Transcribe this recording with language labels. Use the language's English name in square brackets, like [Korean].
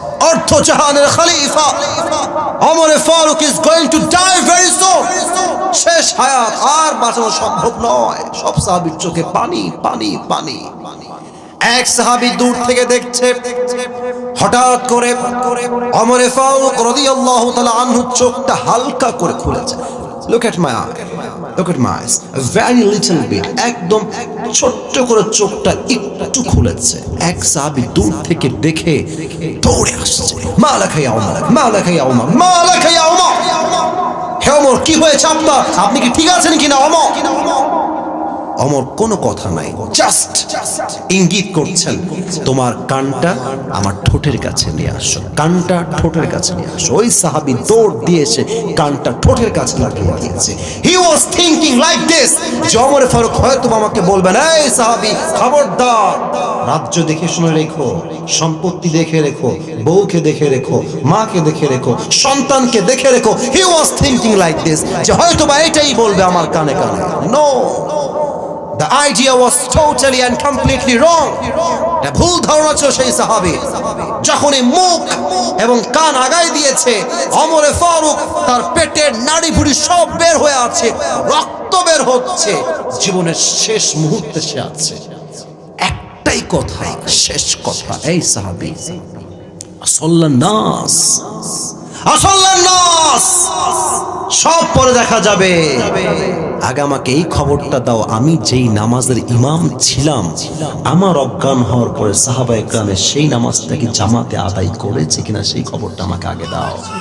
[Bangla] অর্থ জাহানের খলিফা [English] Omar Farooq is going to die very soon. [Bangla] শেষ হায়াত, আর বাঁচানো সম্ভব নয়। সব সাহাবীর চোখে পানি পানি পানি। এক সাহাবী দূর থেকে দেখছে, হঠাৎ করে ওমর ফারুক রাদিয়াল্লাহু তাআলা আনহু চোখটা হালকা করে খুলেছে। [English] Look at my eye, look at my eyes, a very little bit, [Bangla] একদম ছোট্ট করে চোখটা একটু খুলেছে। এক সাহাবী দূর থেকে দেখে দৌড়ে আসছে, [Arabic] মা লাকা ইয়া ওমর, [Bangla] মা লাকা ইয়া ওমর, মা লাকা ইয়া ওমর, হে ওমর কি হয়েছে আপনার, আপনি কি ঠিক আছেন কিনা ওমর? ওমর কোনো কথা নাই, জাস্ট ইঙ্গিত করছেন, তোমার কানটা আমার ঠোঁটের কাছে নিয়ে আসো, কানটা ঠোঁটের কাছে নিয়ে আসো। ওই সাহাবী দৌড় দিয়েছে, কানটা ঠোঁটের কাছে লাগিয়ে দিয়েছে। [English] he was thinking like this, [Bangla] যে ওমর ফারুক হয়তো আমাকে বলবেন, এই সাহাবী খবরদার, রাজ্য দেখে শুনে রেখো, সম্পত্তি দেখে রেখো, বউকে দেখে রেখো, মাকে দেখে রেখো, সন্তানকে দেখে রেখো। [English] he was thinking like this, [Bangla] যে হয়তো বা এটাই বলবে আমার কানে কানে। [English] No, the idea was totally and completely wrong. [Bangla] এটা ভুল ধারণা ছিল সেই সাহাবী। যখনই মুখ এবং কান আগায় দিয়েছে, ওমর ফারুক তার পেটের নাড়ি ভুড়ি সব বের হয়ে আছে, রক্ত বের হচ্ছে, জীবনের শেষ মুহূর্তে সে আছে। একটাই কথা, শেষ কথা, এই সাহাবী [Arabic] আসল্লান নাস, আসল্লান নাস, [Bangla] সব পরে দেখা যাবে, আগে আমাকে এই খবরটা দাও, আমি যেই নামাজের ইমাম ছিলাম, আমার অজ্ঞান হওয়ার পরে সাহাবায়ে কেরামের সেই নামাজটা কি জামাতে আদায় করেছে কিনা সেই খবরটা আমাকে আগে দাও।